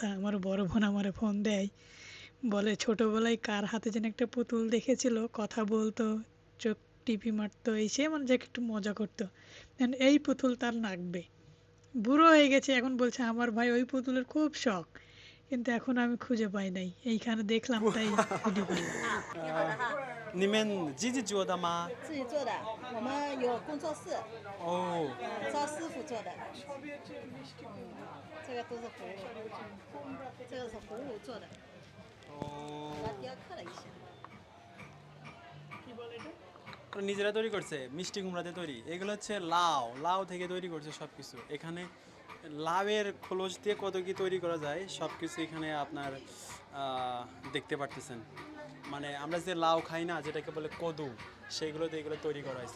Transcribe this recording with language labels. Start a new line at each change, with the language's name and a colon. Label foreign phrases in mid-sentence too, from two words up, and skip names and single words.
Bangla: আমার বড় বোন আমারে ফোন দেয়, বলে ছোটবেলায় কার হাতে যেন একটা পুতুল দেখেছিল, কথা বলতো, চোখ টিপি মারতো, এই সে মানে যে একটু মজা করতো। এই পুতুল তার লাগবে। বুড়ো হয়ে গেছে এখন, বলছে আমার ভাই ওই পুতুলের খুব শখ, কিন্তু এখন আমি খুঁজে পাই নাই, এইখানে দেখলাম তাই ভিডিও করলাম।
Chinese: 你们自己做的吗？自己做的，我们有工作室，哦，招师傅做的。这个都是葫芦，这个是葫芦做的，把它雕刻了一下。
Bangla: ওরা নিজেরা তৈরি করছে, মিষ্টি কুমড়াতে তৈরি। এগুলো হচ্ছে লাউ, লাউ থেকে তৈরি করছে সব কিছু। এখানে লাউয়ের খোলস দিয়ে কত কি তৈরি করা যায় সব কিছু এখানে আপনার দেখতে পারতেছেন। মানে আমরা যে লাউ খাই না, যেটাকে বলে কদু, সেইগুলোতে এগুলো তৈরি করা হয়েছে।